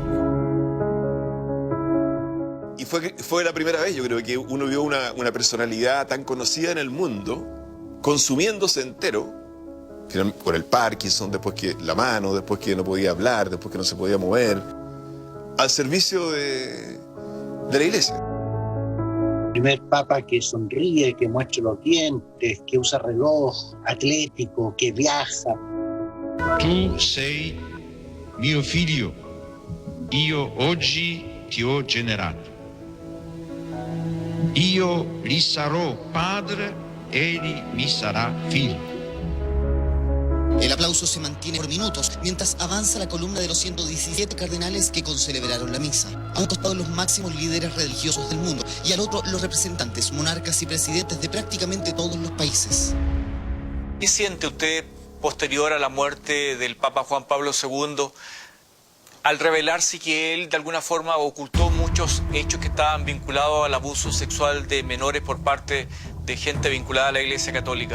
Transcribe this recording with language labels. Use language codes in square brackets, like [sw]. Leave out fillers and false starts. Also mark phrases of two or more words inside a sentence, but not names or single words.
[es] Y fue la primera vez, yo creo, que uno vio una personalidad tan conocida en el mundo consumiéndose entero por el Parkinson, después que la mano, después que no podía hablar, después que no se podía mover, al servicio de la Iglesia. Primer papa que sonríe, que muestra los dientes, que usa reloj, atlético, que viaja. [it] Tu sei mio figlio, io oggi ti ho generato. Io gli sarò padre, egli mi sarà figlio. [es] El aplauso se mantiene por minutos mientras avanza la columna de los 117 cardenales que concelebraron la misa. A un costado los máximos líderes religiosos del mundo y al otro los representantes, monarcas y presidentes de prácticamente todos los países. ¿Qué siente usted posterior a la muerte del Papa Juan Pablo II al revelarse que él de alguna forma ocultó muchos hechos que estaban vinculados al abuso sexual de menores por parte de gente vinculada a la Iglesia Católica?